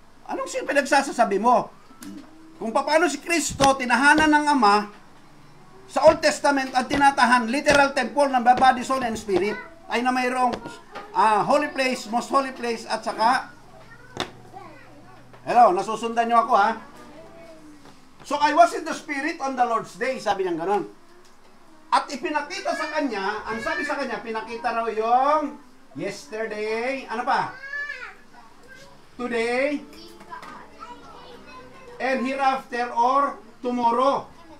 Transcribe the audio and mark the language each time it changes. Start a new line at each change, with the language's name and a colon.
Filipino: Anong pinagsasasabi mo? Kung paano si Kristo tinahanan ng Ama sa Old Testament at tinatahan, literal temple ng
English: body, soul, and spirit,
Filipino: ay na mayroong
English: holy place, most holy place,
Filipino: at saka, hello, nasusundan nyo ako ha?
English: So I was in the Spirit on the Lord's Day,
Filipino: sabi niya gano'n. At ipinakita sa kanya, ang sabi sa kanya, pinakita raw yung yesterday, ano pa?
English: Today, and hereafter or tomorrow.